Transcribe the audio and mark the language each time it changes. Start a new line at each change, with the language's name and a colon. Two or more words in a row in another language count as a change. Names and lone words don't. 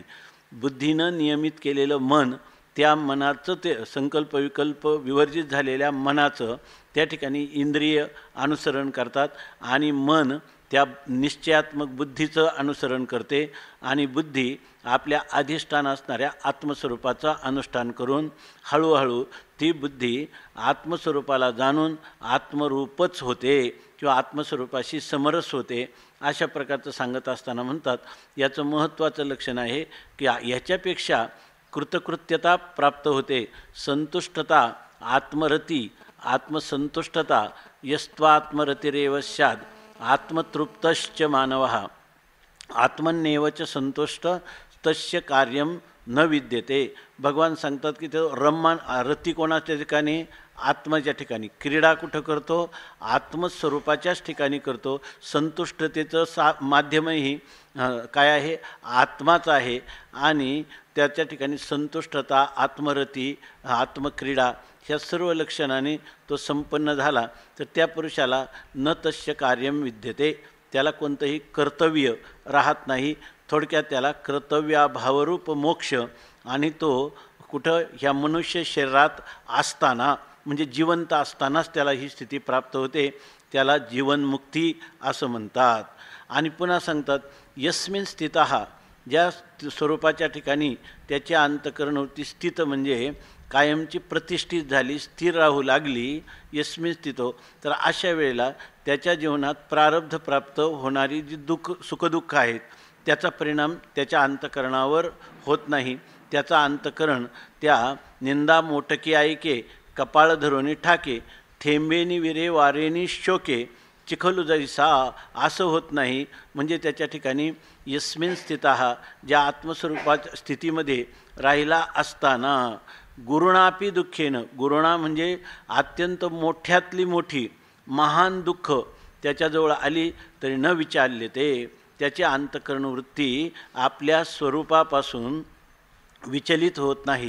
Marathi: बुद्धीनं नियमित केलेलं मन, त्या मनाचं ते संकल्प विकल्प विवर्जित झालेल्या मनाचं त्या ठिकाणी इंद्रिय अनुसरण करतात आणि मन त्या निश्चयात्मक बुद्धीचं अनुसरण करते आणि बुद्धी आपल्या अधिष्ठान असणाऱ्या आत्मस्वरूपाचं अनुष्ठान करून हळूहळू ती बुद्धी आत्मस्वरूपाला जाणून आत्मरूपच होते किंवा आत्मस्वरूपाशी समरस होते. अशा प्रकारचं सांगत असताना म्हणतात याचं महत्त्वाचं लक्षण आहे की ह्याच्यापेक्षा कृतकृत्यता प्राप्त होते, संतुष्टता,
Sanskrit: आत्मरती, आत्मसंतुष्टता, यस्त्वात्मरतिरेव स्याद, आत्मतृप्तश्च मानवः आत्मन्येव च संतुष्ट तस्य कार्यं न विद्यते.
Marathi: भगवान सांगतात की ते रती कोणाच्या ठिकाणी? आत्माच्या ठिकाणी. क्रीडा कुठं करतो? आत्मस्वरूपाच्याच ठिकाणी करतो. संतुष्टतेचं माध्यमही काय आहे? आत्माच आहे. आणि त्याच्या ठिकाणी संतुष्टता, आत्मरती, आत्मक्रीडा ह्या सर्व लक्षणाने तो संपन्न झाला तर त्या पुरुषाला
Sanskrit: न तस्य कार्यं विद्यते,
Marathi: त्याला कोणतंही कर्तव्य राहत नाही. थोडक्यात त्याला कर्तव्याभावरूप मोक्ष, आणि तो कुठं? ह्या मनुष्य शरीरात असताना म्हणजे जिवंत असतानाच त्याला ही स्थिती प्राप्त होते. त्याला जीवनमुक्ती असं म्हणतात. आणि पुन्हा सांगतात
Sanskrit: यस्मिन स्थितः,
Marathi: ज्या स्वरूपाच्या ठिकाणी त्याच्या अंतःकरणवृत्ती स्थित म्हणजे कायमची प्रतिष्ठित झाली, स्थिर राहू लागली,
Sanskrit: यस्मिन स्थितो,
Marathi: तर अशा वेळेला त्याच्या जीवनात प्रारब्ध प्राप्त होणारी जी सुखदुःख आहेत त्याचा परिणाम त्याच्या अंतःकरणावर होत नाही. त्याचा अंतःकरण त्या निंदा मोटकी ऐके, कपाळ धरोनी ठाके, थेंबेनी विरे वारेनी शोके, चिखलू जैसा असं होत नाही. म्हणजे त्याच्या ठिकाणी
Sanskrit: यस्मिन स्थितः,
Marathi: ज्या आत्मस्वरूपाच्या स्थितीमध्ये राहिला असताना,
Sanskrit: गुरुणापी दुःखेनं,
Marathi: गुरुणा म्हणजे अत्यंत मोठ्यातली मोठी महान दुःख त्याच्याजवळ आली तरी न विचारले ते, त्याची अंतःकरण वृत्ती आपल्या स्वरूपापासून विचलित होत नाही.